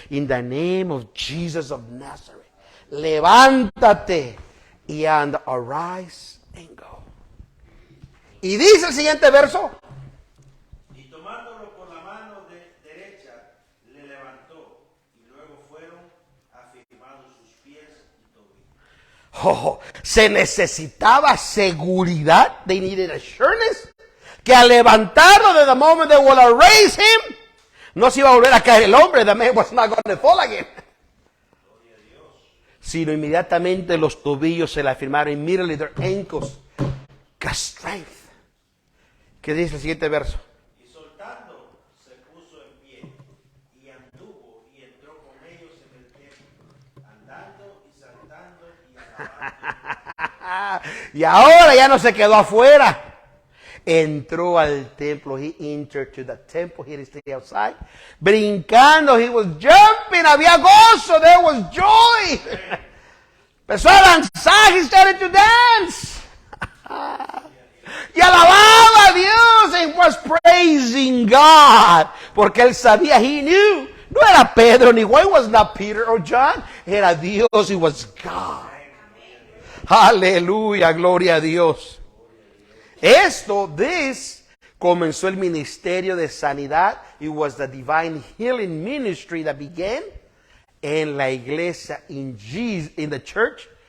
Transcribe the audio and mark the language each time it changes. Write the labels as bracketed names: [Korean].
[English] In the name of Jesus of Nazareth. [Spanish] Levántate y anda. [English] Arise and go. [Spanish] Y dice el siguiente verso. Y tomándolo por la mano derecha, le levantó. Y luego fueron afirmados sus pies y tobillos. Se necesitaba seguridad. [English] They needed assurance. [Spanish] Que al levantarlo, [English] de the moment they will raise him, [Spanish] no se iba a volver a caer el hombre. [English] The man was not going to fall again. [Spanish] Sino inmediatamente los tobillos se le afirmaron. [English] Immediately their ankles got strength. [Spanish] ¿Qué dice el siguiente verso? Y soltando, se puso en pie, y anduvo, y entró con ellos en el templo, andando y saltando y alabando. Y ahora ya no se quedó afuera. Entró al templo. [English] He entered to the temple. He didn't stay outside. [Spanish] Brincando. [English] He was jumping. [Spanish] Había gozo. [English] There was joy. [Spanish] Empezó a danzar. [English] He started to dance. [Spanish] Y alababa a Dios. [English] And was praising God. [Spanish] Porque él sabía. [English] He knew. [Spanish] No era Pedro ni Juan. [English] It was not Peter or John. [Spanish] Era Dios. [English] It was God. [Spanish] Aleluya. Gloria a Dios. This comenzó el ministerio de sanidad. [English] It was the divine healing ministry that began [Spanish] en la iglesia, [English] in the church.